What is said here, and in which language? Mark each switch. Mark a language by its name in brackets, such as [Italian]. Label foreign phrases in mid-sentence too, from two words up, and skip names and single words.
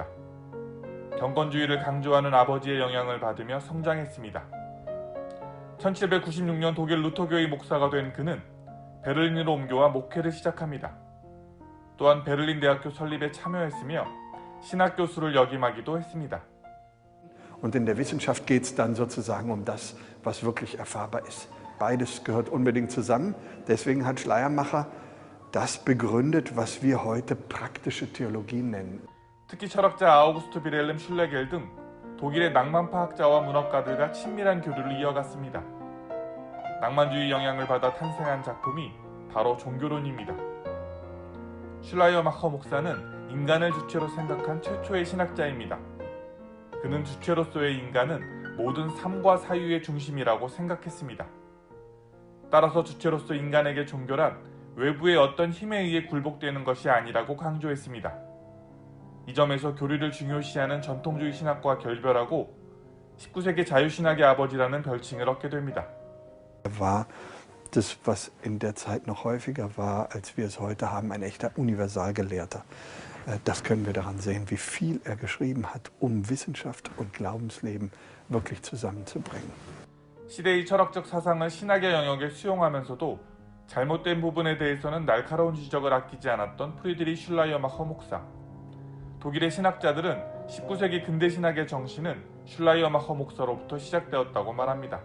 [Korean] 경건주의를 강조하는 아버지의 영향을 받으며 성장했습니다. 1796년 독일 루터교의 목사가 된 그는 베를린으로 옮겨와 목회를 시작합니다. 또한 베를린 대학교 설립에 참여했으며 신학 교수를 역임하기도 했습니다. [German] Und in der Wissenschaft geht es dann sozusagen um das, was wirklich erfahrbar ist. Beides gehört unbedingt zusammen. Deswegen hat Schleiermacher das begründet, was wir heute praktische Theologie nennen. [Korean] 특히 철학자 아우구스트 비렐름 슐레겔 등 독일의 낭만파 학자와 문학가들과 친밀한 교류를 이어갔습니다. 낭만주의 영향을 받아 탄생한 작품이 바로 종교론입니다. 슐라이어 마허 목사는 인간을 주체로 생각한 최초의 신학자입니다. 그는 주체로서의 인간은 모든 삶과 사유의 중심이라고 생각했습니다. 따라서 주체로서 인간에게 종교란 외부의 어떤 힘에 의해 굴복되는 것이 아니라고 강조했습니다. 이 점에서 교리를 중요시하는 전통주의 신학과 결별하고 19세기 자유신학의 아버지라는 별칭을 얻게 됩니다. [German] War das, was in der Zeit noch häufiger war, als wir es heute haben, ein echter Universalgelehrter. Das können wir daran sehen, wie viel er geschrieben hat, um Wissenschaft und Glaubensleben wirklich zusammenzubringen. [Korean] 시대의 철학적 사상을 신학의 영역에 수용하면서도 잘못된 부분에 대해서는 날카로운 지적을 아끼지 않았던 프리드리히 슐라이어 마허 목사. 독일의 신학자들은 19세기 근대 신학의 정신은 슐라이어 마허 목사로부터 시작되었다고 말합니다.